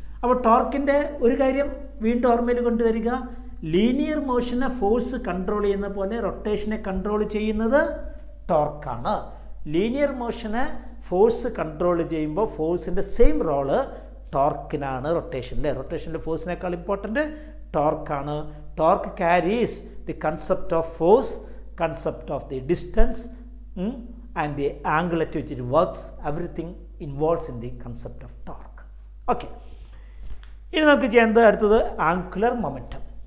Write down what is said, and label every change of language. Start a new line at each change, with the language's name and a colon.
Malayalam: അപ്പോൾ ടോർക്കിൻ്റെ ഒരു കാര്യം വീണ്ടും ഓർമ്മയിൽ കൊണ്ടുവരിക, ലീനിയർ മോഷനെ ഫോഴ്സ് കൺട്രോൾ ചെയ്യുന്ന പോലെ റൊട്ടേഷനെ കൺട്രോൾ ചെയ്യുന്നത് ടോർക്കാണ്. ലീനിയർ മോഷനെ ഫോഴ്സ് കൺട്രോൾ ചെയ്യുമ്പോൾ ഫോഴ്സിൻ്റെ same role ടോർക്കിനാണ് റൊട്ടേഷനിൽ ഫോഴ്സിനേക്കാൾ important ടോർക്കാണ്.
English: Torque carries the concept of force, concept of the distance and the angle at which it works, everything involves in the concept of torque.
Malayalam: Okay, ഇനി നമുക്ക് ചെയ്യുന്നത് അടുത്തത് angular momentum.